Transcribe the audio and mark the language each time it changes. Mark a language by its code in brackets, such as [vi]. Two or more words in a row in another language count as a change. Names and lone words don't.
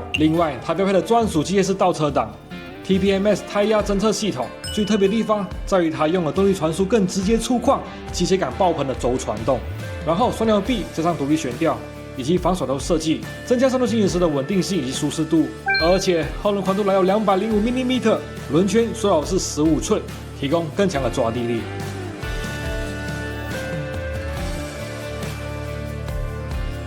[zh] 另外，它標配了專屬機械式倒車檔 ，TPMS 胎壓偵測系統。最特別的地方在於它用了動力傳輸更直接粗獷、機械感爆棚的軸傳動，然後雙搖臂加上獨立懸吊。以及防甩頭設計，增加上路行駛時的穩定性以及舒適度。而且後輪寬度來到 205mm，輪圈說好是15寸，提供更強的抓地力。